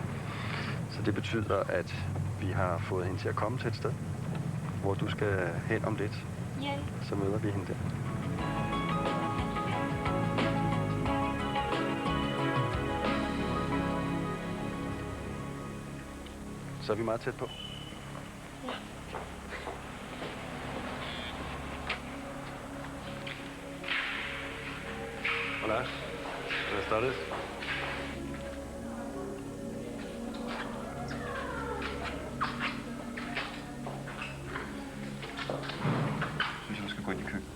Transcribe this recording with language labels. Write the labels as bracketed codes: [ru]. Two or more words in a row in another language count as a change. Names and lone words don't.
[da] Så det betyder, at vi har fået hende til at komme til et sted, hvor du skal hen om lidt. [en] Yeah. [da] Så møder vi hende der. Så er vi meget tæt på. Ja. [es] Hola. Buenas tardes. [da] Jeg synes, du skal gå ind i køkkenet.